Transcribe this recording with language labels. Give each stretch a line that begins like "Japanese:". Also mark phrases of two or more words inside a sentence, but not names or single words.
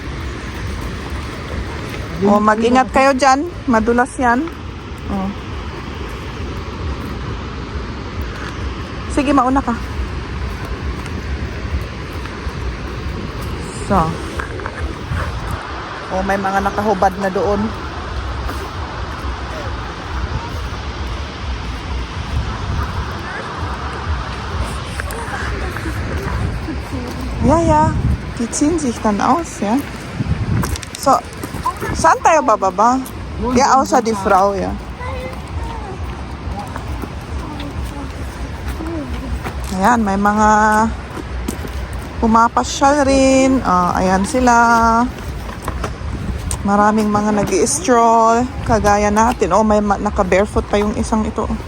Filipino: O, mag-ingat kayo dyan. Madulas yan. O. Sige, mauna ka. So. O, may mga nakahubad na doon.
German: Ja, die ziehen sich dann aus, ja.
Filipino: So, saan tayo bababa?
German: Ja, außer die Frau, ja.
Filipino: Ayan, may mga pumapasyal rin. Ayan sila. Maraming mga nag-i-stroll. Kagaya natin. Oh, may naka-barefoot pa yung isang ito.